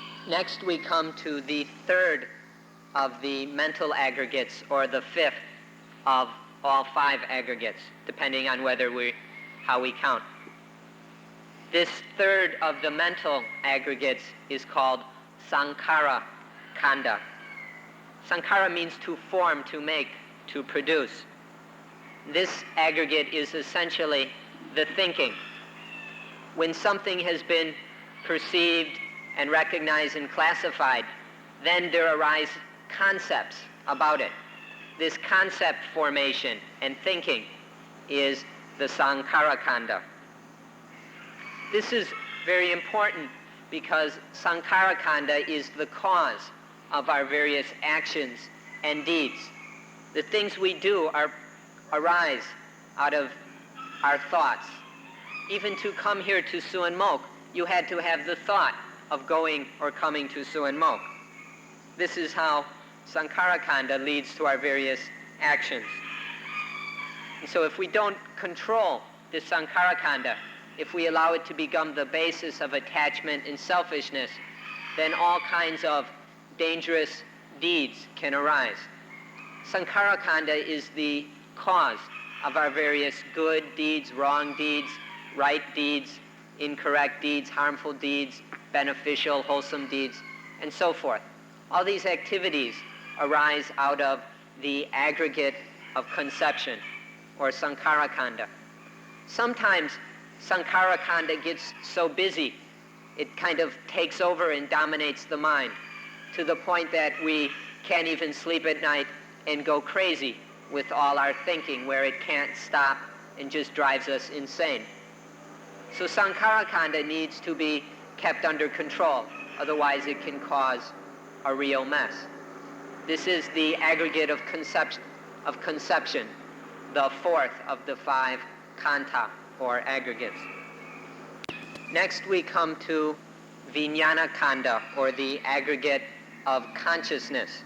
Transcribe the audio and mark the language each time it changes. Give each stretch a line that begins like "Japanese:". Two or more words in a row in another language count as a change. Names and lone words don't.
English: Next we come to the third of the mental aggregates, or the fifth of all five aggregates, depending on how we count. This third of the mental aggregates is called
Pali: sankhara kanda.
English: Sankhara means to form, to make, to produce. This aggregate is essentially the thinking. When something has been perceived and recognized and classified, then there arise concepts about it. This concept formation and thinking is the
Pali: sankhara kanda.
English: This is very important because
Pali: sankhara kanda
English: is the cause of our various actions and deeds. The things we do arise out of our thoughts. Even to come here to Suan Mok, you had to have the thought of going or coming to Suan Mok. This is how
Pali: sankhara kanda
English: leads to our various actions. And so if we don't control this
Pali: sankhara kanda,
English: if we allow it to become the basis of attachment and selfishness, then all kinds of dangerous deeds can arise.
Pali: Sankhara kanda
English: is the cause of our various good deeds, wrong deeds, right deeds, incorrect deeds, harmful deeds, beneficial, wholesome deeds, and so forth. All these activities arise out of the aggregate of conception, or
Pali: sankhara kanda.
English: Sometimes
Pali: sankhara kanda
English: gets so busy, it kind of takes over and dominates the mind, to the point that we can't even sleep at night and go crazy with all our thinking, where it can't stop and just drives us insane. So
Pali: sankhara kanda
English: needs to be kept under control, otherwise it can cause a real mess. This is the aggregate of conception, the fourth of the five kanta, or aggregates. Next we come to
Pali: vijnana kanda,
English: or the aggregate of consciousness.